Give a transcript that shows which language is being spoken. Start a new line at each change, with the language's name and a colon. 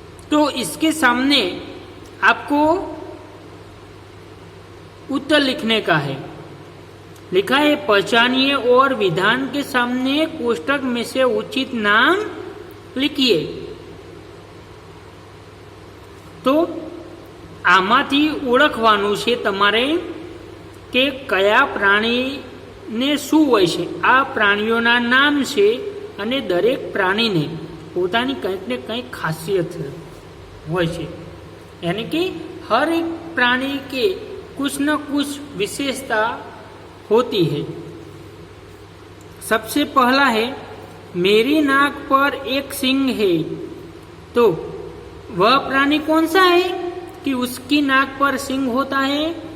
Hindi: तो इसके सामने आपको उत्तर लिखने का है। लिखा है, पहचानिए और विधान के सामने कोष्टक में से उचित नाम लिखिए।
Gujarati: तो આમાંથી ઓળખવાનું છે તમારે કે કયા પ્રાણીને શું હોય છે। આ પ્રાણીઓના નામ છે અને દરેક પ્રાણીને પોતાની કંઈક ને કંઈક ખાસિયત હોય છે।
Hindi: यानी कि हर एक प्राणी के कुछ न कुछ विशेषता होती है। सबसे पहला है, मेरी नाक पर एक सींग है। तो वह प्राणी कौन सा है कि उसकी नाक पर सींग होता है?